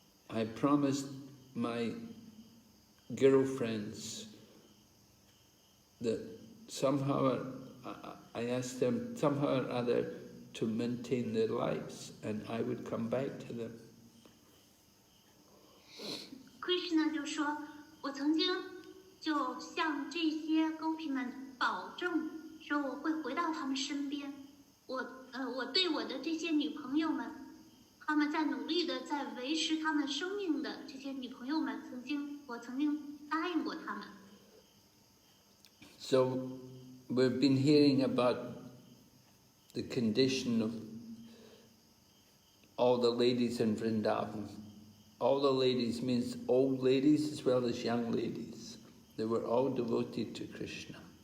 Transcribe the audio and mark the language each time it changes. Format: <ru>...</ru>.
<en>I promised my girlfriends that somehow, I asked them somehow or other to maintain their lives, and I would come back to them.</en> <zh>Krishna 就说，我曾经就向这些狗皮们保证，说我会回到他们身边。我对我的这些女朋友们，他们在努力的在维持他们生命的这些女朋友们，我曾经答应过他们。</zh> <en>So we've been hearing about the condition of all the ladies in Vrindavan. All the ladies means old ladies as well as young ladies. They were all devoted to Krishna.</en>